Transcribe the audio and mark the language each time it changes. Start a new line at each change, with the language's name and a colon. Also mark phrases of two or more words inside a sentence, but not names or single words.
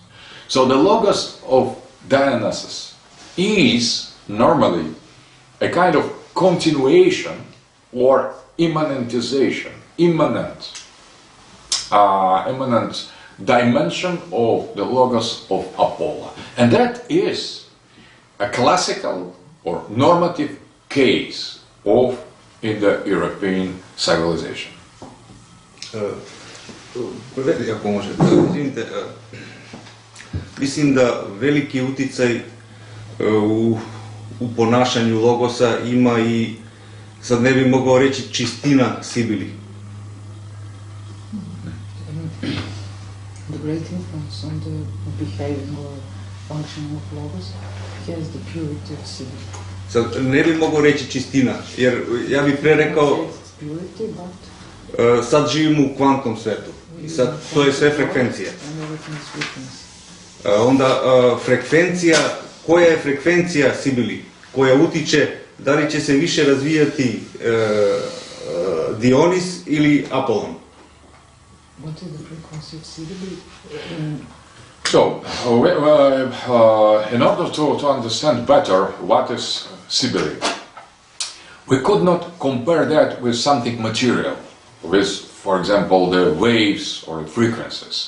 English: So the Logos of Dionysus is normally a kind of continuation or immanentization, immanent dimension of the Logos of Apollo. And that is a classical or normative case of Indo-European civilization.
Serbian: Ako možete, izvinite, mislim da veliki uticaj u ponašanju Logosa ima i, sad ne bi mogao reći, čistina Cybele.
English: The great influence on the behaving or functioning of Logos has the purity of Cybele.
Serbian: Sad ne bi mogao reći čistina, jer ja bih pre rekao, sad živimo u kvantnom svetu i sad to je sve frekvencija. Onda frekvencija, koja je frekvencija Cybele, koja utiče da li će se više razvijati Dionis ili Apollon?
English: What is the frequency of Cybele? So, in order to understand better what is Cybele, we could not compare that with something material, with, for example, the waves or frequencies.